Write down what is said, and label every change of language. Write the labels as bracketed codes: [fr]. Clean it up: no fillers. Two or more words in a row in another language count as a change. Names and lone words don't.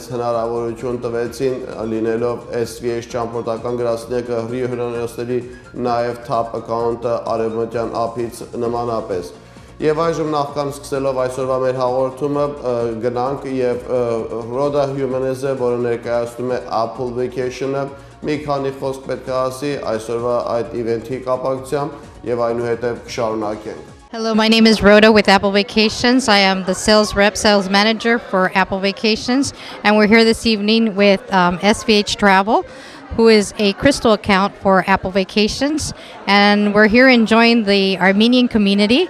[hy] հնարավորություն տվեցին լինելով SPS ճամփորդական գրասենյակը հյուրանոցների նաեւ [en] top account- [hy] ը արևմտյան ափից նմանապես Եվ այժմ նախքան սկսելով այսօրվա մեր հաղորդումը գնանք եւ Rhoda Jimenez-ը, որը ներկայացնում է Apple Vacation-ը, մի քանի խոսք պետք է ասի այսօրվա այդ իվենթի կապակցությամբ եւ այնուհետեւ կշարունակենք [en] Hello, my name is Rhoda with Apple Vacations. I am the sales manager for Apple Vacations, and we're here this evening with SVH Travel, who is a crystal account for Apple Vacations, and we're here enjoying the Armenian community.